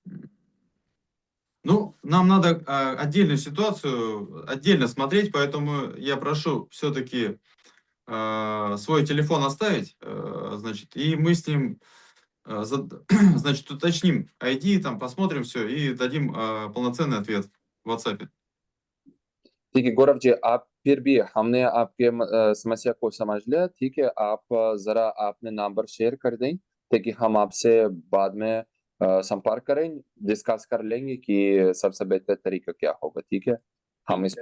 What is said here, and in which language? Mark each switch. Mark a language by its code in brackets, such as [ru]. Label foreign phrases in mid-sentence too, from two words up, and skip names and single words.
[ru] Ну, нам надо отдельную ситуацию отдельно смотреть, поэтому я прошу все-таки свой телефон оставить, значит, и мы с ним, значит, уточним ID, там посмотрим все и дадим полноценный ответ в WhatsApp. [hi] ठीक है गौरव जी, आप फिर भी हमने आपके समस्या को समझ लिया. ठीक है, आप जरा अपने नंबर शेयर कर दें ताकि हम आपसे बाद में संपर्क करें, डिस्कस कर लेंगे कि सबसे बेहतर तरीका क्या होगा. ठीक है, हम इस पे